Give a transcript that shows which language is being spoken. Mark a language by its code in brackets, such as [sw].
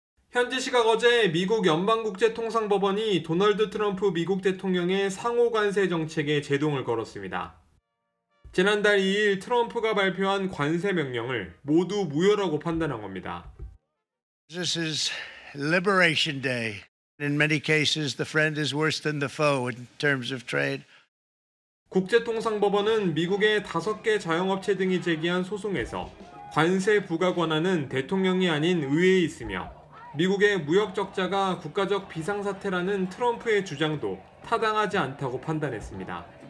[ko] 현지 시각 어제 미국 연방국제통상법원이 도널드 트럼프 미국 대통령의 상호관세 정책에 제동을 걸었습니다. 지난달 2일 트럼프가 발표한 관세 명령을 모두 무효라고 판단한 겁니다. [en] This is Liberation Day. In many cases, the friend is worse than the foe in terms of trade. [ko] 국제통상법원은 미국의 5개 자영업체 등이 제기한 소송에서 관세 부과 권한은 대통령이 아닌 의회에 있으며 미국의 무역 적자가 국가적 비상사태라는 트럼프의 주장도 타당하지 않다고 판단했습니다.